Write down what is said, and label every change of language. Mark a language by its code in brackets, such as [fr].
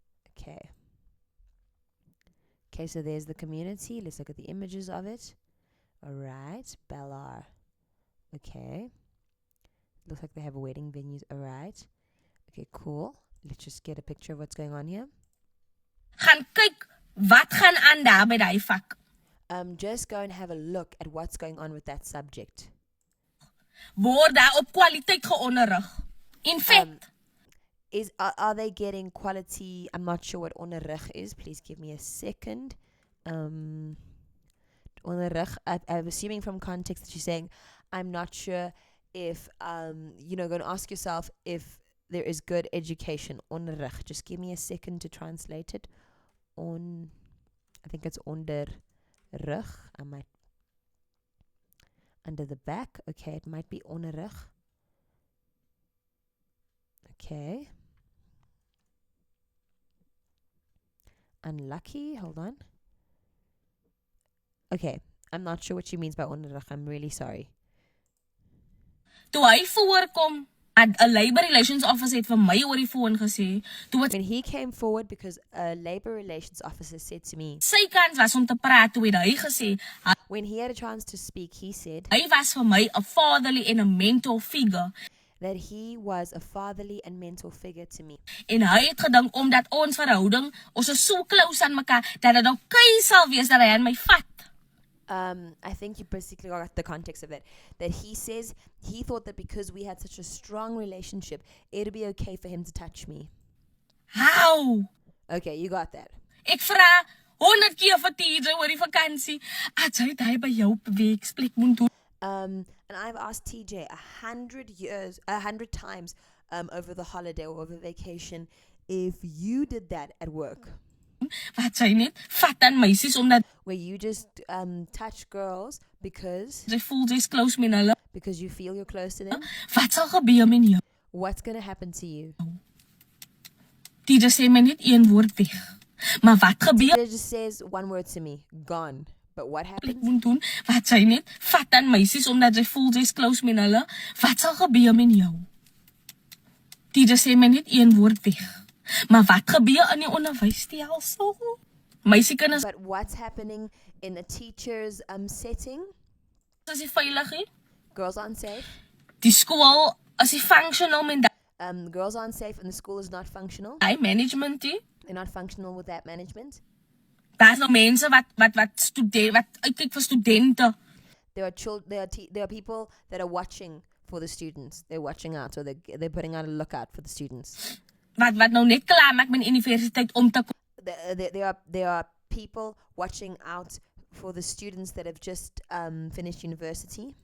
[en] Okay. Okay, so there's the community. Let's look at the images of it. All right, Bellar. Okay. Looks like they have wedding venues. All right. Okay, cool. Let's just get a picture of what's going on here. [af] gaan kyk wat gaan aan daar by daai vak. [en] Just go and have a look at what's going on with that subject. [af] Word daar op kwaliteit geonderrig. [en] In fact, Are they getting quality? I'm not sure what onderrig is. Please give me a second. Onderrig. I'm assuming from context that you're saying, I'm not sure if going to ask yourself if there is good education. Onderrig. Just give me a second to translate it. I think it's onderrig. I might under the back. Okay, it might be onderrig. Okay. Unlucky. Hold on. Okay, I'm not sure what she means by onderrig. I'm really sorry. [af] Toe hy voorkom, 'n Labour Relations Officer het vir my oor die foon gesê, toe wat [en] When he came forward, because a labor relations officer said to me, [af] sy kans was om te praat, toe het hy gesê, [en] when he had a chance to speak, he said [af] hy was vir my 'n fatherly en 'n mentor figure. [en] that he was a fatherly and mentor figure to me. [af] En hy het gedink omdat ons verhouding, ons is so close aan mekaar, dat dit okay sal wees dat hy aan my vat. [en] I think you basically got the context of that. That he says he thought that because we had such a strong relationship, it'd be okay for him to touch me. How? Okay, you got that. [af] Ek vra 100 keer vir TJ oor die vakansie. As hy by jou werksplek moet doen. [en] And I've asked TJ 100 times over the holiday or over vacation if you did that at work. [af] Wat sy net vat aan meisies omdat [en] Where you just touch girls because [af] sy voel sy's close met hulle. [en] you feel you're close to them. [af] Wat sal gebeur met jou? [en] What's going to happen to you? [af] TJ sê my net een woord weg. Maar wat gebeur? [en] TJ just says one word to me, gone. But what [af] Ek [en] happens? [af] moet doen wat sy net vat aan meisies omdat sy voel sy's close met hulle. Wat sal gebeur met jou? TJ sê my net een woord weg. Maar wat gebeur in die onderwysstelsel? Meisiekinders [en] But what's happening in a teacher's setting? [af] is nie veilig nie. [en] Girls aren't safe. [af] Die skool is nie functional met [en] Girls aren't safe and the school is not functional. [af] daai management nie. [en] They're not functional with that management. [af] Daar's nog mense wat uitkyk vir studente. [en] There are people that are watching for the students. They're watching out, or they're putting out a lookout for the students. [af] Wat nou net klaar maak met universiteit om te [en] There are people watching out for the students that have just finished university.